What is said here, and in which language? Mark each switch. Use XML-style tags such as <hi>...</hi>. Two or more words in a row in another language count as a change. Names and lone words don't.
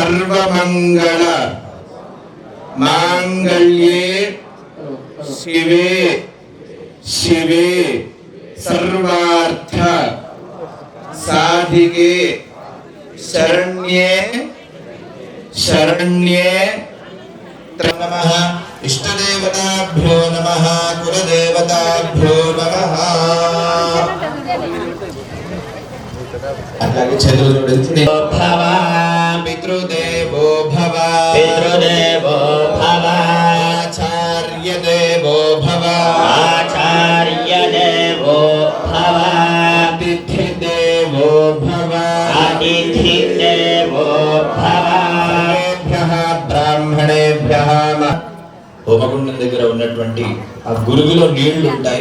<sa>सर्वमंगल मांगल्ये शिवे शिवे सर्वार्थ साधिके शरण्ये शरण्ये नमः। इष्टदेवताभ्यो नमः, कुलदेवताभ्यो नमः।</sa> <te>అలాగే చదువు చూడండి।</te> <sa>భవ పితృదేవో భవ పితృదేవో భవ ఆచార్య దేవో భవ ఆచార్య దేవో భవ అతిథి దేవో భవ అతిథి దేవో భవ బ్రాహ్మణేభ్యః</sa> <te>హోమగుండం దగ్గర ఉన్నటువంటి ఆ గురుగులో నీళ్లు ఉంటాయి।</te>